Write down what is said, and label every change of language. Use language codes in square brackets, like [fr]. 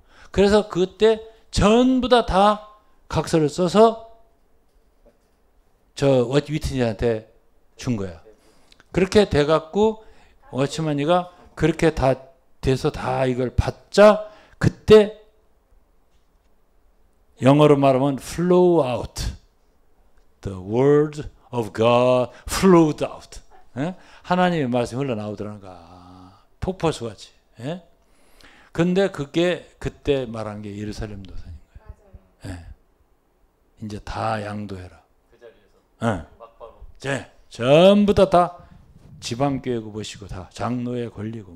[ko] 그래서 그때 전부 다 각서를 써서 위트니스한테 준 거야. 그렇게 돼갖고 워치만이가 그렇게 다 돼서 다 이걸 받자, 그때 영어로 말하면 flow out. [en] The word of God flowed out. [ko] 예? 하나님의 말씀이 흘러나오더라가. 폭포수 같이. 예? 근데 그게 그때 말한 게 예루살렘 도산인 거예요. 예. 이제 다 양도해라. 그 자리에서 막바로. 전부 다 지방교회고 보시고 다 장로에 걸리고.